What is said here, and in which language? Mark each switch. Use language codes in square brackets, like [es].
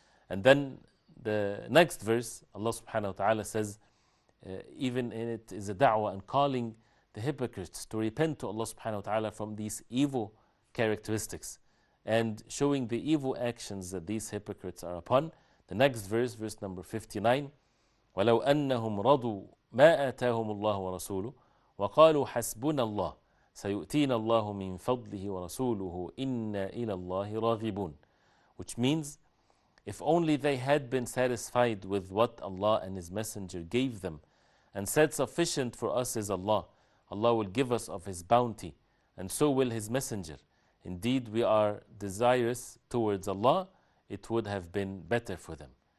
[en] And then the next verse, Allah subhanahu wa ta'ala says, even in it is a da'wah and calling the hypocrites to repent to Allah subhanahu wa ta'ala from these evil characteristics and showing the evil actions that these hypocrites are upon. The next verse, verse number 59, [ar] وَلَوْ أَنَّهُمْ رَضُوا مَا آتَاهُمُ اللَّهُ وَرَسُولُهُ وَقَالُوا حَسْبُنَا اللَّهُ سَيُؤْتِينَ اللَّهُ مِنْ فَضْلِهِ وَرَسُولُهُ إِنَّا إِلَى اللَّهِ رَاغِبُونَ. [en] Which means, if only they had been satisfied with what Allah and His Messenger gave them and said, sufficient for us is Allah, Allah will give us of His bounty, and so will His Messenger. Indeed, we are desirous towards Allah, it would have been better for them.